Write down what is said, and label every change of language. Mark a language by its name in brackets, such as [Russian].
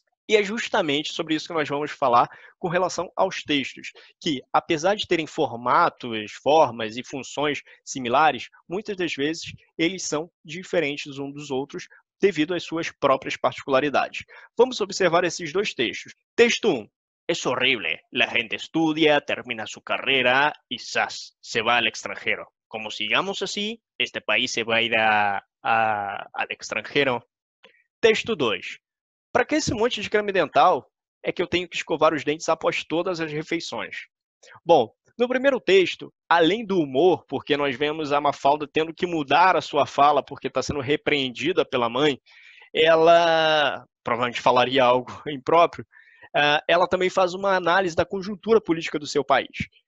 [Portuguese] E é justamente sobre isso que nós vamos falar com relação aos textos, que, apesar de terem formatos, formas e funções similares, muitas das vezes eles são diferentes uns dos outros devido às suas próprias particularidades. Vamos observar esses dois textos. Texto 1. [Spanish] Es horrible. La gente estudia, termina su carrera y ¡zas! Se va al extranjero. Como sigamos así, este país se va a ir al extranjero. [Portuguese] Texto 2. Para que esse monte de creme dental é que eu tenho que escovar os dentes após todas as refeições? Bom, no primeiro texto, além do humor, porque nós vemos a Mafalda tendo que mudar a sua fala porque está sendo repreendida pela mãe, ela provavelmente falaria algo impróprio, ela também faz uma análise da conjuntura política do seu país.